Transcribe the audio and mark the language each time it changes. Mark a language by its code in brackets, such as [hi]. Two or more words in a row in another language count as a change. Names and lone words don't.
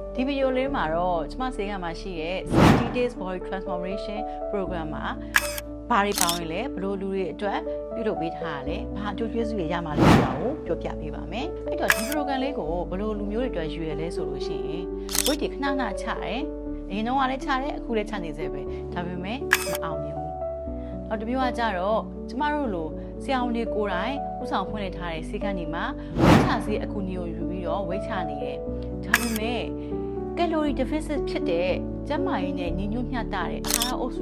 [my] ဒီဗီဒီယိုလေးမှာတော့ကျမစေကမှာရှိတဲ့ 60 [en] days body transformation program [my] မှာဘာတွေပါဝင်လဲဘလို့လူတွေအတွက်ပြုလုပ်ပေးထားရလဲဘာအကျိုးကျေးဇူးတွေရမှာလဲဆိုတာကိုပြောပြပေးပါမယ်အဲ့တော့ဒီ program လေးကိုဘလို့လူမျိုးတွေအတွက်ယူရလဲဆိုလို့ရှိရင် weight တွေခဏခဏချတယ်အရင်တော့ကလည်းချတယ်အခုလည်းချနေသေးပဲဒါပေ မဲ့မအောင်မြင်ဘူးနောက်တစ်မျိုးကကြတော့ကျမတို့လိုဆရာဝန်တွေကိုယ်တိုင်ဥဆောင်ဖွင့်လှစ်ထားတဲ့ဆေးခန်းတွေမှာဝိတ်ချဆေးအကူအညီကိုယူပြီးတော့ဝိတ်ချနေတယ်ဒါပေမဲ့ [en] calorie deficit [my] ဖြစ်တဲ့ကျန်းမာရေးနဲ့ညီညွတ်မျှတတဲ့အာဟာရအုပ်စု